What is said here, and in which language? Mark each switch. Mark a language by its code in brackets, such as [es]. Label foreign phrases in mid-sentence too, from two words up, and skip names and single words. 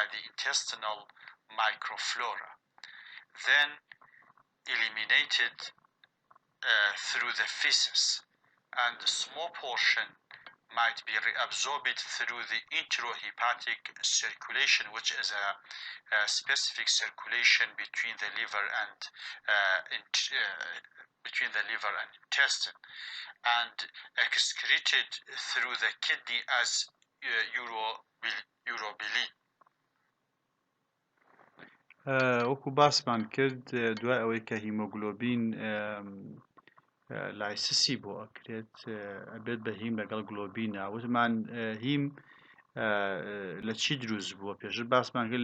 [en] the intestinal microflora, then eliminated through the feces, and a small portion might be reabsorbed through the enterohepatic circulation, which is a specific circulation between the liver and intestine, and excreted through the kidney as urobilin. [ckb] وەکو باسمان کرد دوای ئەوەی کە هیمۆگلۆبین لایسسی بۆ ئەکرێت ئەبێت بە هیم لەگەڵ گلۆبینە وتمان هیم لە چی دروست بووە پێشتر باسمان کرد